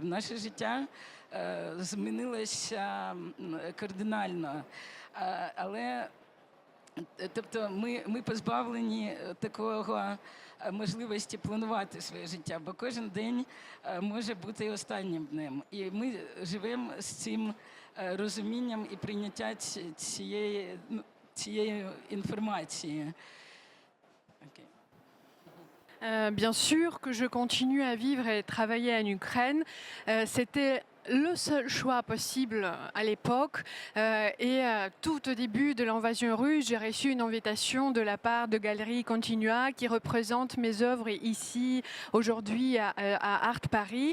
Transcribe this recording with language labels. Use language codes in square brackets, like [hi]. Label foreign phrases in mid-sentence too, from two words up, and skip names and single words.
[uk] Наше життя змінилося кардинально, але тобто ми позбавлені такого можливості планувати своє життя, бо кожен день може бути і останнім днем. І ми живемо з цим розумінням і прийняттям цієї інформації. [fr] Bien sûr que je continue à vivre et travailler en Ukraine. C'était le seul choix possible à l'époque. Tout au début de l'invasion russe, j'ai reçu une invitation de la part de Galerie Continua qui représente mes œuvres ici aujourd'hui à Art Paris.